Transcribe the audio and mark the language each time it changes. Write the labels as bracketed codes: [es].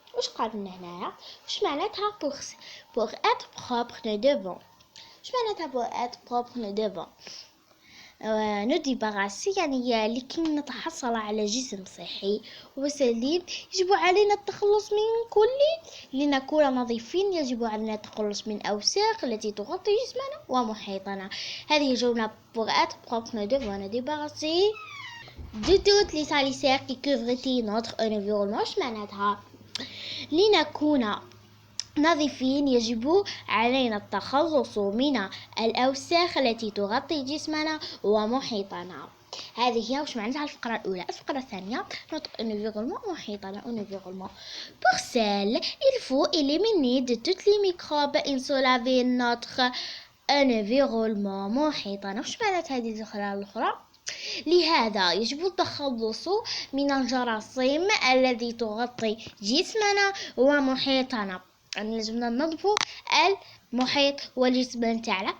[ar] واش قالنا هنايا؟ واش معناتها [fr] pour être propre nous devons؟ [ar] واش معناتها pour être propre nous devons؟ نديباراسي يعني لكي نتحصل على جسم صحي وسليم يجب علينا التخلص من كل لنكون نظيفين. يجب علينا التخلص من أوساخ التي تغطي جسمنا ومحيطنا. هذه جملة [fr] pour être propre nous devons nous débarrasser de toutes les salissures qui couvrent notre environnement. [ar] واش معناتها؟ لنكون نظيفين يجب علينا التخلص من الأوساخ التي تغطي جسمنا ومحيطنا. هذه هي وش معناتها الفقرة الأولى. الفقرة الثانية [fr] notre environnement [ar] محيطنا environnement. [fr] Pour cela, il faut éliminer de tous les microbes et se laver notre environnement محيطنا. [ar] وش معنات هذه الأخرى؟ لهذا يجب التخلص من الجراثيم التي تغطي جسمنا ومحيطنا. يعني لازم ننظفوا المحيط والجسم نتاعنا.